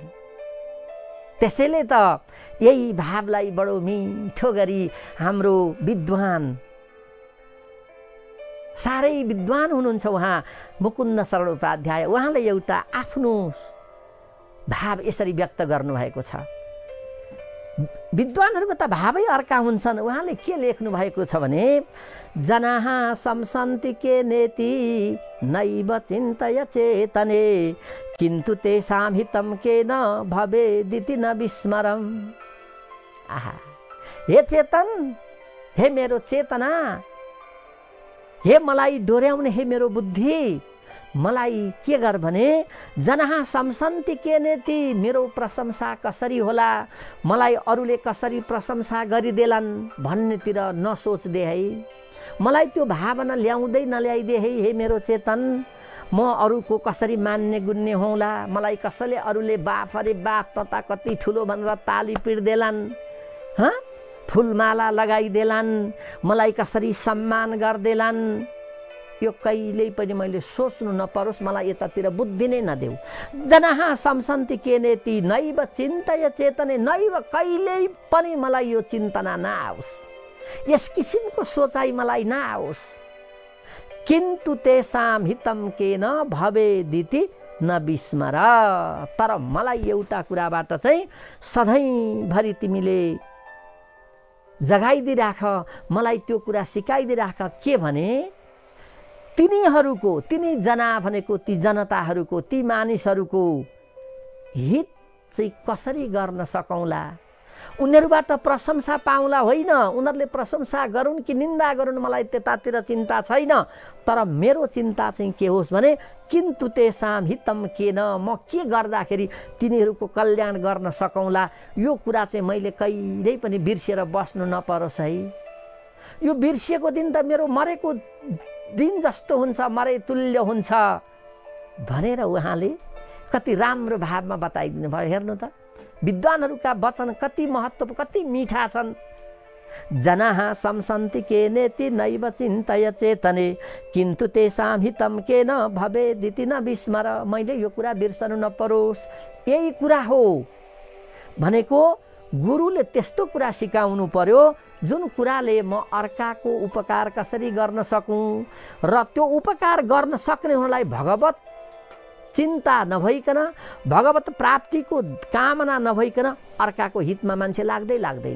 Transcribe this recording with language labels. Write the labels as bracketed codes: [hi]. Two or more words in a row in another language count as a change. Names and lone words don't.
[ne] त्यसैले त यही भावलाई बडो मिठो गरी हाम्रो विद्वान, साह्रै विद्वान हुनुहुन्छ उहाँ मुकुन्द शरण उपाध्याय, उहाँले एउटा आफ्नो भाव यसरी व्यक्त गर्नुभएको छ। विद्वानहरूको त भावै अर्का हुन्छन्। उहाँले के लेख्नु भएको छ भने [sa] जनाः संसन्ति के नेति नैव चिन्तय चेतने किन्तु तेषां हितं केन भवेदिति न विस्मरम्। [ne] आहा, हे चेतन, हे मेरो चेतना, हे मलाई डोर्याउने हे मेरो बुद्धि, मलाई के गर भने [sa] जनाः संसन्ति के नेति, [ne] मेरो प्रशंसा कसरी होला, मलाई अरूले कसरी प्रशंसा गरिदेलान् भन्नेतिर नसोच्दे है। मलाई त्यो भावना ल्याउँदै नल्याइदे है हे मेरो चेतन। म अरूको कसरी मान्ने गुन्ने होला, मलाई कसैले अरूले बाफ अरे बाफ तता कति ठुलो भनेर ताली पिट्देलान्, फुलमाला लगाइदेलान्, मलाई कसरी सम्मान गर्देलान्, यो कहिल्यै पनि मैले सोच्नु नपरोस्, मलाई यतातिर बुद्धि नै नदेऊ। [sa] जनाः संसन्ति के नेति नैव चिन्तय चेतने, [ne] नैव कहिल्यै पनि मलाई यो चिन्तना नआओस्, यस किसिमको सोचाइ मलाई नआओस्। [sa] किन्तु तेषां हितं केन भवेदिति न विस्मर, [ne] तर मलाई एउटा कुराबाट चाहिँ सधैँभरि तिमीले जगाइदिराख, मलाई त्यो कुरा सिकाइदिराख। के भने तिनीहरूको, तिनी जना भनेको ती जनताहरूको, ती मानिसहरूको हित चाहिँ कसरी गर्न सकौँला, उनीहरूबाट प्रशंसा पाउँला होइन, उनीहरूले प्रशंसा गरून् कि निन्दा गरून् मलाई त्यतातिर चिन्ता छैन, तर मेरो चिन्ता चाहिँ के होस् भने [sa] किन्तु तेषां हितं केन, [ne] म के गर्दाखेरि तिनीहरूको कल्याण गर्न सकौँला, यो कुरा चाहिँ मैले कहिल्यै पनि बिर्सिएर बस्नु नपरोस् है। यो बिर्सिएको दिन त मेरो मरेको दिन जस्तो हुन्छ, मरे तुल्य हुन्छ भनेर उहाँले कति राम्रो भावमा बताइदिनु भयो। हेर्नु त विद्वानहरूका वचन कति महत्त्वपूर्ण, कति मिठा छन्। [sa] जनाः संसन्ति के नेति नैव चिन्तय चेतने किन्तु तेषां हितं केन भवेदिति न विस्मर। [ne] मैले यो कुरा बिर्सनु नपरोस्, यही कुरा हो भनेको गुरुले त्यस्तो कुरा सिकाउनु पर्यो जुन कुराले म अर्काको उपकार कसरी गर्न सकूँ र त्यो उपकार गर्न सक्ने हुनलाई भगवत चिन्ता नभइकन, भगवत प्राप्तिको कामना नभइकन अर्काको हितमा मान्छे लाग्दैन।